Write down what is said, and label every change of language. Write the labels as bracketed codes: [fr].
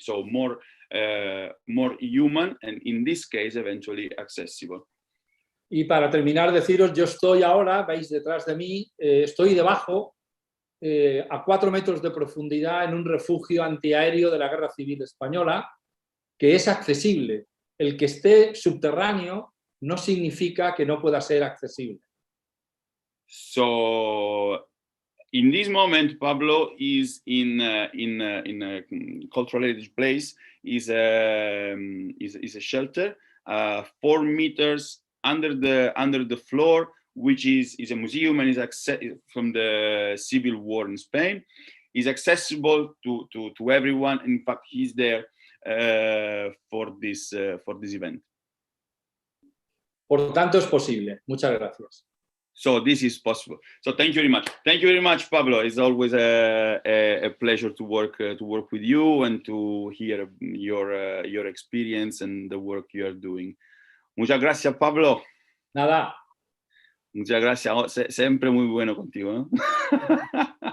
[en] So more human, and in this case, eventually accessible. [es] Y para terminar, deciros, yo estoy ahora, veis detrás de mí, estoy debajo, a 4 metros de profundidad, en un refugio antiaéreo de la Guerra Civil Española, que es accesible. El que esté subterráneo no significa que no pueda ser accesible. [en] So, in this moment, Pablo is in a cultural heritage place. Is a shelter 4 meters under the floor, which is a museum and is from the civil war in Spain. Is accessible to everyone. In fact, he's there for this event. [es] Por tanto, es posible. Muchas gracias. [en] So this is possible. So thank you very much. Thank you very much, Pablo. It's always a pleasure to work with you and to hear your experience and the work you are doing. [es] Muchas gracias, Pablo. Nada. Muchas gracias. Siempre muy bueno contigo, ¿no?